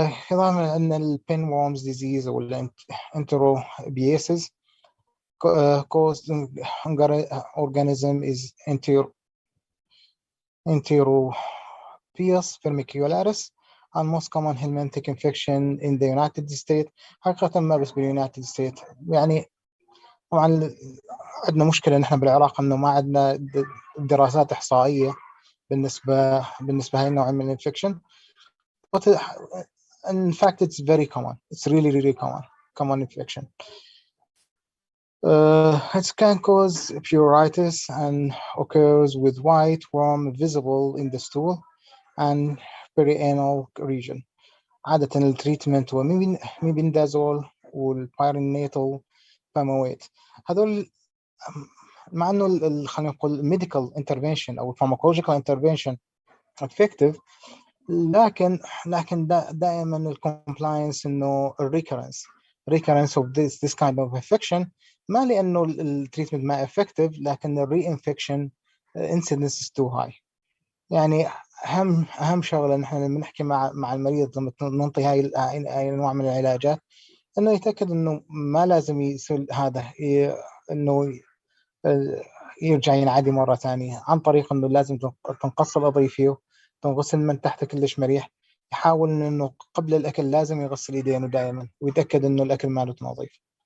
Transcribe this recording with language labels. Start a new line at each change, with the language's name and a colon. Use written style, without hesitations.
Arabic: طبعا عندنا البين
English: worms disease أو enterobiasis caused organism is Enterobius vermicularis, and most common helminthic infection in the United States.
Arabic: حقيقة ما بس باليونايتد ستيت، يعني طبعا عندنا مشكلة نحن بالعراق إنه ما عندنا دراسات إحصائية بالنسبة لهذا النوع من الانفكشن.
English: But in fact it's very common. It's really common infection. It can cause pruritus and occurs with white worm visible in the stool and perianal region.
Arabic: عادة التريتمنت هو ميبندازول والبيرينيتال فامويت. هذول مع انه خلينا نقول
English: medical intervention
Arabic: او
English: pharmacological intervention effective،
Arabic: لكن دائما الكومبلاينس انه
English: recurrence of this kind of infection،
Arabic: ما لانه التريتمنت ما effective، لكن الري-
English: infection incidence is too high.
Arabic: يعني اهم شغله نحن لما نحكي مع المريض لما ننطي هاي انواع من العلاجات، انه يتاكد انه ما لازم يصير هذا انه يرجع ينعدي مره ثانيه، عن طريق انه لازم تنقص الاظافير، تنغسل من تحت كلش مريح، يحاول انه قبل الاكل لازم يغسل يدينه دائما ويتاكد انه الاكل ماله نظيف.